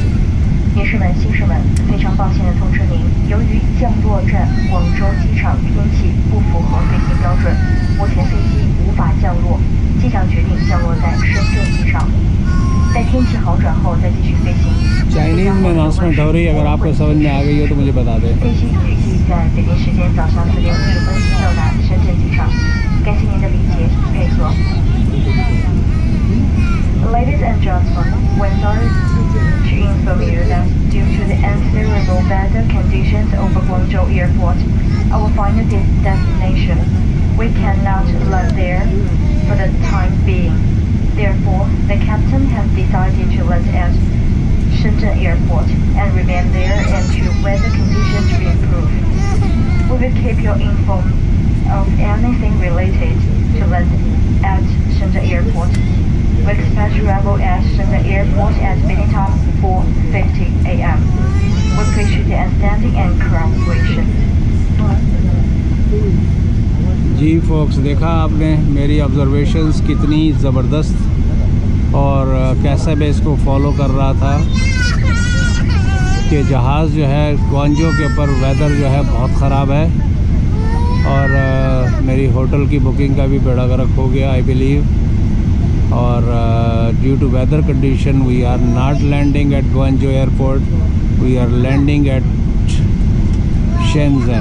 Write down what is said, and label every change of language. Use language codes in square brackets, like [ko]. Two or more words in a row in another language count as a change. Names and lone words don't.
[zh] 女士们、先生们，非常抱歉地通知您，由于降落站广州机场天气不符合飞行标准，目前飞机无法降落，机长决定降落在深圳机场。在天气好转后再继续飞行。 [hi] चाइनीज़ में अनाउंसमेंट हो रही है, अगर आपको समझ में आ गई हो तो मुझे बता दें। [zh] 飞机预计在北京时间早上4点50分到达深圳机场。感谢您的理解配合。 [en] Ladies and gentlemen, we're sorry to inform you that due to the unfavorable weather conditions over Guangzhou Airport, our final destination, we cannot land there for the time being. Therefore, the captain has decided to land at Shenzhen Airport and remain there until weather conditions improve. We will keep you informed of anything related to London at Shenzhen Airport. We expect arrival at Shenzhen Airport at meeting time 4:50 a.m. We appreciate your understanding and cooperation. [hi] जी फोक्स, देखा आपने मेरी ऑब्जर्वेशंस कितनी ज़बरदस्त, और कैसे मैं इसको फॉलो कर रहा था कि जहाज़ जो है ग्वांजो के ऊपर वेदर जो है बहुत ख़राब है, और मेरी होटल की बुकिंग का भी बेड़ा गर्क हो गया [en] I believe, [hi] और [en] due to weather condition we are not landing at Guangzhou airport, we are landing at Shenzhen.